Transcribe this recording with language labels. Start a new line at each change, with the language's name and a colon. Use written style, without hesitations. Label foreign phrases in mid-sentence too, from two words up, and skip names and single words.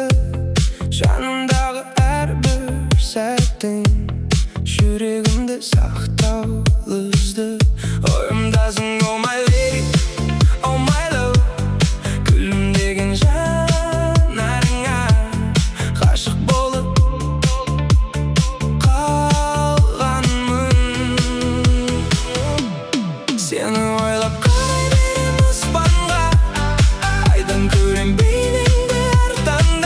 Kazakh: Жанымдағы әрбір сәттің жүрегімді сақтаулы үзді. Ойымдасың
English: oh my lady, oh my love,
Kazakh: күлімдеген жанарыңа ғашық болып қалғанмын. Сені ойлап қарай берем аспанға, айдан көрем бейнеңді әр таңда.